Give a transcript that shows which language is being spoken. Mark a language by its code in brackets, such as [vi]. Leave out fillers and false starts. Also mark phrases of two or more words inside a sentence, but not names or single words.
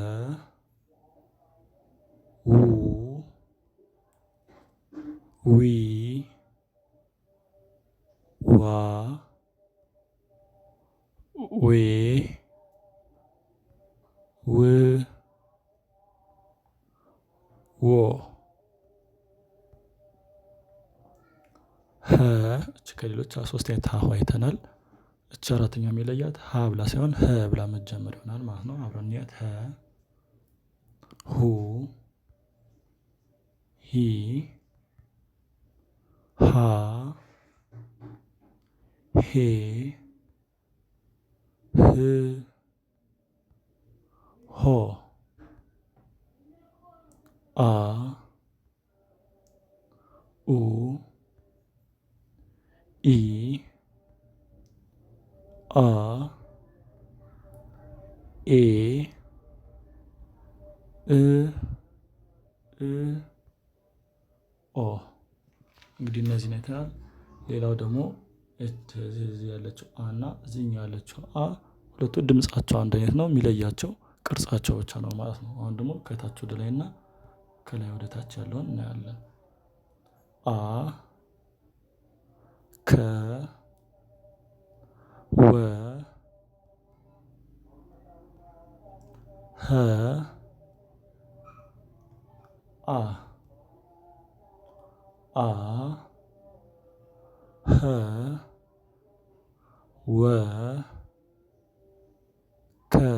[am] ው ዊ ዋ ዌ ው ዎ ሀ እች ከሌሎች ሶስት አይነት ሀ አይተናል። እች አራተኛ የሚለያት ሀ ብላ ሳይሆን ሀ ብላ መጀመር ይሆናል ማለት ነው። አብረን እንያት። ሀ ሁ ሂ ሃ ሄ ህ ሆ አ ኡ ኢ አ ኤ እ ኦ እንግዲህ እነዚህን አይተናል። ሌላው ደግሞ እዚህ ያለችው አ እና እዚህኛው ያለችው አ ሁለቱ ድምጻቸው አንድ አይነት ነው። የሚለያቸው ቅርጻቸው ብቻ ነው ማለት ነው። አሁን ደግሞ ከታች ወደ ላይ እና ከላይ ወደ ታች ያለውን እናያለን። አ ከ ወ ሀ አ አ ሀ ወ ከ